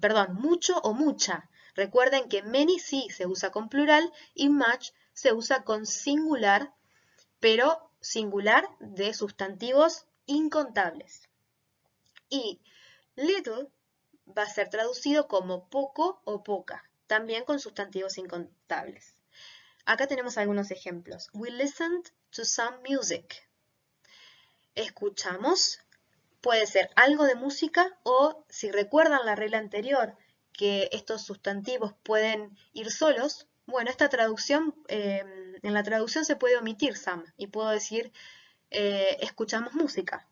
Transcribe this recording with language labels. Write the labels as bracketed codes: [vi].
[es] Mucho o mucha. Recuerden que many sí se usa con plural y much se usa con singular, pero singular de sustantivos incontables. Y little va a ser traducido como poco o poca, también con sustantivos incontables. Acá tenemos algunos ejemplos. [en] We listened to some music. [es] Escuchamos. Puede ser algo de música o, si recuerdan la regla anterior, que estos sustantivos pueden ir solos, bueno, esta traducción, en la traducción se puede omitir some y puedo decir escuchamos música.